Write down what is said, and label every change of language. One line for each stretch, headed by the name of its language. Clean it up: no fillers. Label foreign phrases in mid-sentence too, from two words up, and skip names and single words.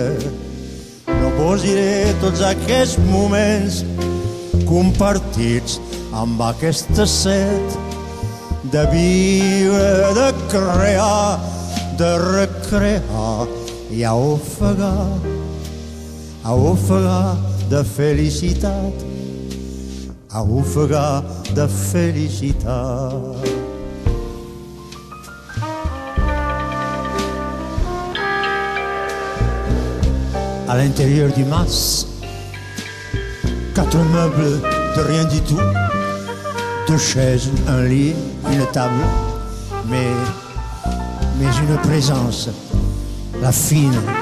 Catalan: No vos diré tots aquests moments compartits amb aquesta set de viure, de crear, de recrear i a ofegar de felicitat, a ofegar de felicitat.
French: À l'intérieur du mas, 4 meubles de rien du tout, 2 chaises, un lit, une table, mais une présence, la fine.